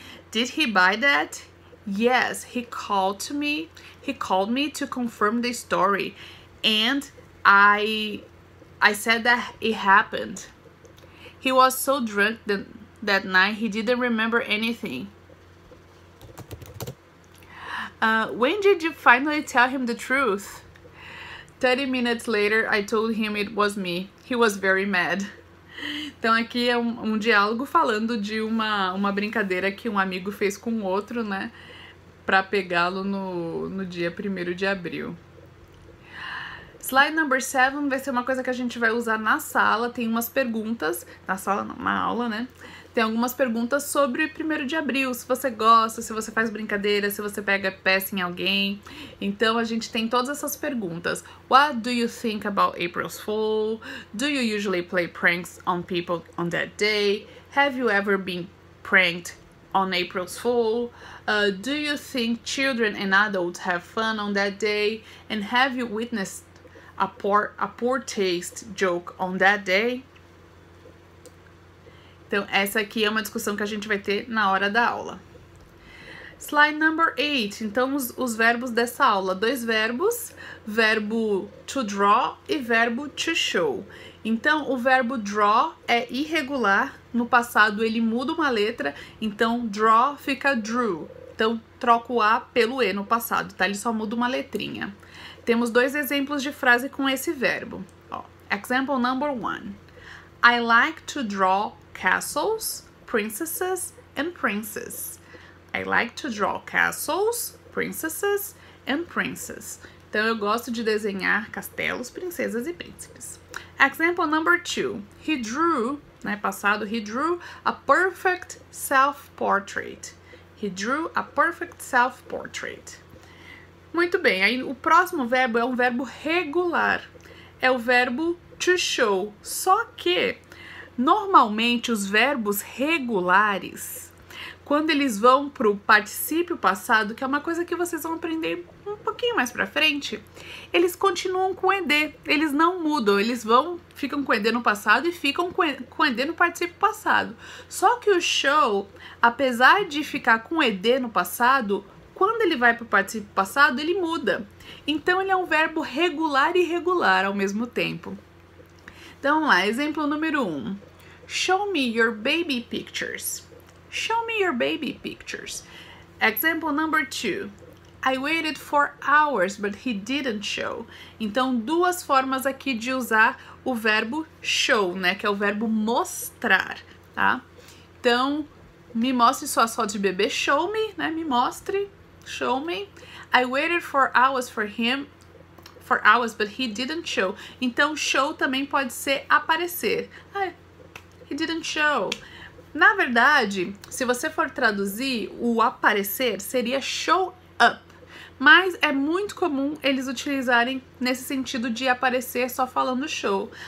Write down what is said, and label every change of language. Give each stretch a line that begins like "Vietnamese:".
English: Did he buy that? Yes, he called me to confirm the story, and I said that it happened. He was so drunk that night he didn't remember anything. When did you finally tell him the truth? 30 minutes later, I told him it was me. He was very mad.
Portuguese: Então aqui é um diálogo falando de uma brincadeira que um amigo fez com o outro, né? Pra pegá-lo no dia 1º de abril.
English: Slide number 7
Portuguese: vai ser uma coisa que a gente vai usar na sala. Tem umas perguntas, na sala não, na aula, né? Tem algumas perguntas sobre 1º de abril, se você gosta, se você faz brincadeira, se você pega peça em alguém. Então a gente tem todas essas perguntas.
English: What do you think about April's Fool? Do you usually play pranks on people on that day? Have you ever been pranked on April's Fool? Do you think children and adults have fun on that day? And have you witnessed a poor taste joke on that day?
Portuguese: Então, essa aqui é uma discussão que a gente vai ter na hora da aula.
English: Slide number 8.
Portuguese: Então, os verbos dessa aula. 2 verbos, verbo to draw e verbo to show. Então, o verbo draw é irregular. No passado, ele muda uma letra. Então, draw fica drew. Então, troca o A pelo E no passado, tá? Ele só muda uma letrinha. Temos 2 exemplos de frase com esse verbo. Ó,
English: example number 1. I like to draw castles, princesses, and princes. I like to draw castles, princesses, and princes.
Portuguese: Então, eu gosto de desenhar castelos, princesas e príncipes.
English: Example number 2. He drew,
Portuguese: né, passado,
English: he drew a perfect self-portrait. He drew a perfect self-portrait.
Portuguese: Muito bem, aí o próximo verbo é um verbo regular. É o verbo to show. Só que normalmente os verbos regulares, quando eles vão para o particípio passado, que é uma coisa que vocês vão aprender um pouquinho mais para frente, eles continuam com ED, eles não mudam, ficam com ED no passado e ficam com ED no particípio passado. Só que o show, apesar de ficar com ED no passado, quando ele vai para o particípio passado, ele muda. Então ele é um verbo regular e irregular ao mesmo tempo. Então vamos lá, exemplo número 1.
English: Show me your baby pictures. Show me your baby pictures. Example number 2. I waited for hours, but he didn't show.
Portuguese: Então, 2 formas aqui de usar o verbo show, né? Que é o verbo mostrar, tá? Então, me mostre suas fotos de bebê.
English: Show me,
Portuguese: né? Me mostre.
English: Show me. I waited for hours for him. For hours, but he didn't show.
Portuguese: Então, show também pode ser aparecer. Ah,
English: he didn't show.
Portuguese: Na verdade, se você for traduzir, o aparecer seria show up. Mas é muito comum eles utilizarem nesse sentido de aparecer só falando show.